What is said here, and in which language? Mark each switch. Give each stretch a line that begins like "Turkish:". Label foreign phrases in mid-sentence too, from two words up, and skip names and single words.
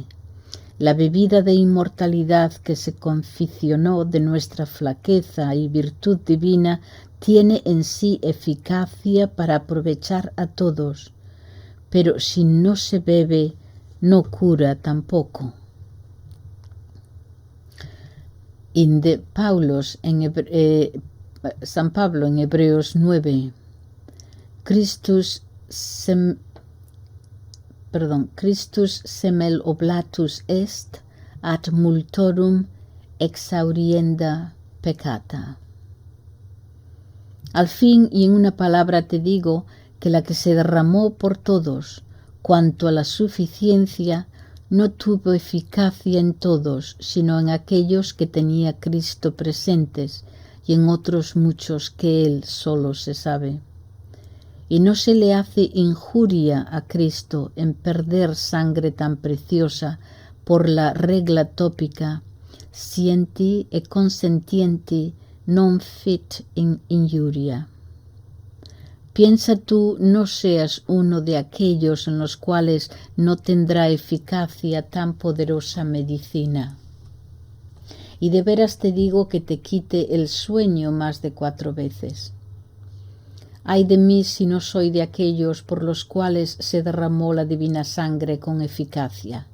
Spanish: La bebida de inmortalidad que se conficionó de nuestra flaqueza y virtud divina tiene en sí eficacia para aprovechar a todos, pero si no se bebe, no cura tampoco. San Pablo en Hebreos 9.
Latin: Christus semel oblatus est ad multorum exhaurienda peccata.
Spanish: Al fin y en una palabra te digo que la que se derramó por todos, cuanto a la suficiencia, no tuvo eficacia en todos, sino en aquellos que tenía Cristo presentes y en otros muchos que Él solo se sabe. Y no se le hace injuria a Cristo en perder sangre tan preciosa por la regla tópica
Latin: scienti e consentienti non fit in injuria.
Spanish: Piensa tú no seas uno de aquellos en los cuales no tendrá eficacia tan poderosa medicina. Y de veras te digo que te quite el sueño más de 4 veces. Ay de mí si no soy de aquellos por los cuales se derramó la divina sangre con eficacia.